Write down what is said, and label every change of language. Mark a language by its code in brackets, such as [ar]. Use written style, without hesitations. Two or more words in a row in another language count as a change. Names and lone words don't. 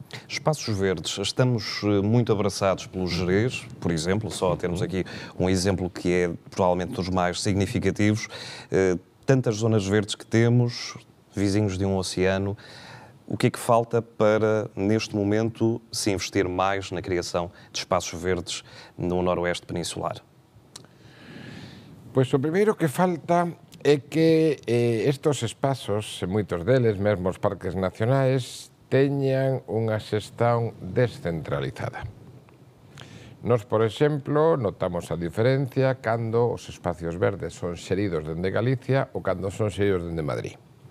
[pt] Espaços verdes, estamos muito abraçados pelos Gerês, por exemplo, só temos aqui um exemplo que é provavelmente dos mais significativos. Tantas zonas verdes que temos, vizinhos de um oceano. O que é que falta para, neste momento, se investir mais na criação de espaços verdes no noroeste peninsular? [gl] Pois o primeiro que falta é que estes espazos, moitos deles, mesmo os parques nacionais, teñan unha xestión descentralizada. Nos, por exemplo, notamos a diferencia cando os espacios verdes son xeridos dende Galicia ou cando son xeridos dende Madrid.